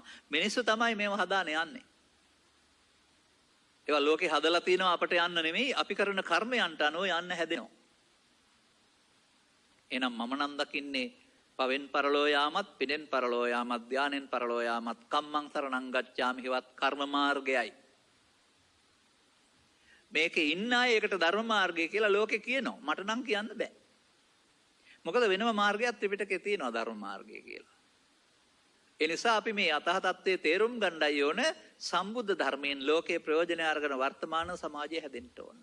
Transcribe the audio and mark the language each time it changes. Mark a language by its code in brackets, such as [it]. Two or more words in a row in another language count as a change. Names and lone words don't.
[si] මිනිස්සු තමයි මේව හදාන යන්නේ. ඒවා ලෝකේ හදලා තිනවා අපට යන්න නෙමෙයි අපි කරන කර්මයන්ට අනුව යන්න හැදෙනවා. එහෙනම් මම නම් දකින්නේ පවෙන් පරලෝ යාමත් පිනෙන් පරලෝ යාමත් ධානෙන් පරලෝ යාමත් [pi] කම්මං සරණං ගච්ඡාමි [si] හිවත් කර්ම මාර්ගයයි. මේකේ ඉන්න අය ඒකට ධර්ම මාර්ගය කියලා ලෝකේ කියනවා. මට නම් කියන්න බෑ. මොකද වෙනම මාර්ගයක් ත්‍රිපිටකේ තියෙනවා ධර්ම මාර්ගය කියලා. ඒ නිසා අපි මේ අතහ තත්ත්වයේ තේරුම් ගන්නයි ඕන සම්බුද්ධ ධර්මයෙන් ලෝකේ ප්‍රයෝජන අරගෙන වර්තමාන සමාජය හැදෙන්න ඕන.